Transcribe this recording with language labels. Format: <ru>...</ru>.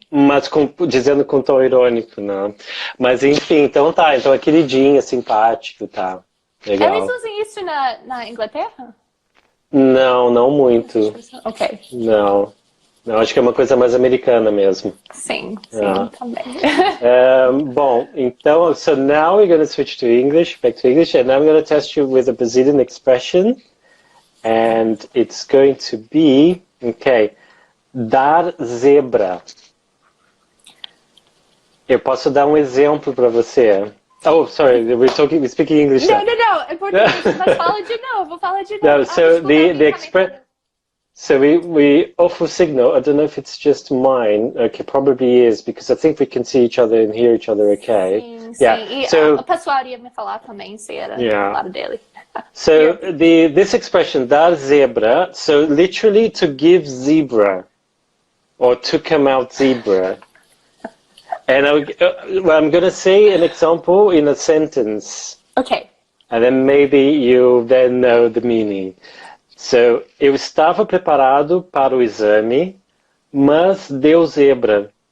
<pt>Mas dizendo com tom irônico, não. Mas enfim, então tá. Então é queridinha, simpático, tá. Legal. Eles usam isso na Inglaterra? Não, não muito. Ok. Não. Não, acho que é uma coisa mais americana mesmo. Sim, também. Bom, então,</pt> <en>so now we're going to switch to English, back to English, and I'm going to test you with a Brazilian expression, and it's going to be, okay, dar zebra.</en> <pt>Eu posso dar um exemplo para você.</pt> <en>Oh, sorry, we're speaking English now.</en> <pt>Não, é português, mas fala de novo,</pt> <en>No, so the expression. So we offer signal. I don't know if it's just mine. Okay, probably is because I think we can see each other and hear each other. Okay.</en> <pt>Sim.</pt> <en>Yeah.</en> <pt>E</pt> <en>so</en> <pt>o pessoal ia me falar também se era do lado dele.</pt> <en>So this expression dar zebra. So literally to give zebra, or to come out zebra. And I'm going to say an example in a sentence. Okay. And then maybe you then know the meaning.</en> <pt>So, eu estava preparado para o exame, mas deu zebra.</pt>